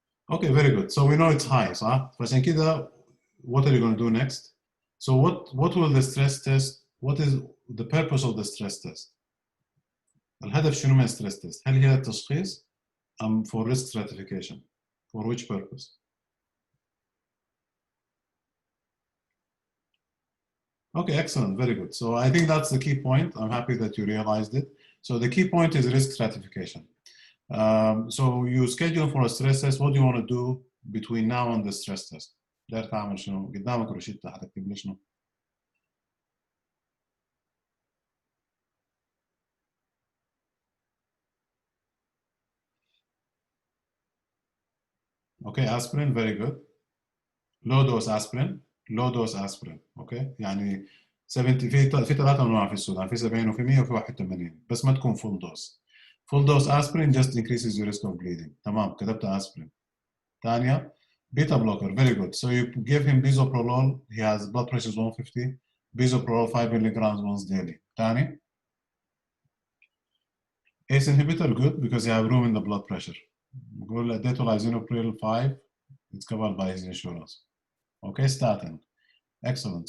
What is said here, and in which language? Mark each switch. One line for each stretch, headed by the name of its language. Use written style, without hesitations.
English: Okay, very good. So we know it's high,
Arabic: صح؟ فعشان كده,
English: what are you going to do next? So what will the stress test, what is the purpose of the stress test?
Arabic: الهدف شنو من stress test؟ هل هي التشخيص أم
English: for risk stratification? For which purpose? Okay, excellent, very good. So I think that's the key point. I'm happy that you realized it. So the key point is risk stratification. So you schedule for a stress test. What do you want to do between now and the stress test?
Arabic: داير تعمل شنو؟ قدامك روشتة هتكتب لي شنو؟
English: Okay, aspirin, very good. Low dose aspirin, low dose aspirin.
Arabic: Okay, يعني 70 في 3 انواع في السودان، في 70 وفي 100 وفي 81، بس ما تكون full dose.
English: Full dose aspirin just increases your risk of bleeding.
Arabic: تمام، كتبت aspirin. ثانية
English: Beta blocker, very good. So you give him bisoprolol, he has blood pressure is 150, bisoprolol 5 milligrams once daily. Tani? ACE inhibitor, good, because you have room in the blood pressure. Detol 5, it's covered by his insurance. Okay, statin. Excellent.